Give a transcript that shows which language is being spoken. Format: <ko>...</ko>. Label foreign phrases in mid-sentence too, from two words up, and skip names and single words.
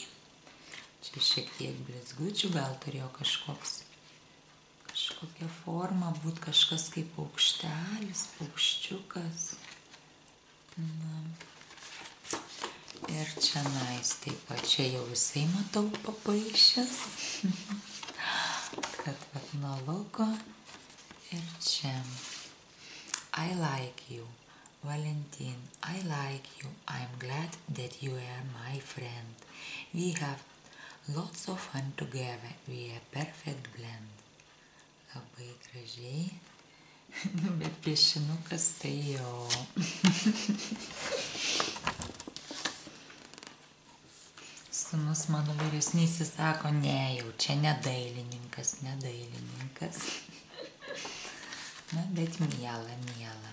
<lt>Čia šiek tiek blizgučių, gal turėjo kažkokia forma, būt kažkas kaip paukštelis, paukščiukas. Ir čia taip pat čia jau visai matau papaišęs. Kad nuo lauko. Ir čia.</lt> <en>I like you, Valentine. I like you. I'm glad that you are my friend. We have lots of fun together. We are perfect blend.</en> <lt>Labai gražiai. Bet piešinukas tai jo. Sūnus mano vyresnysis sako, ne, jau čia nedailininkas. Na, bet miela.</lt>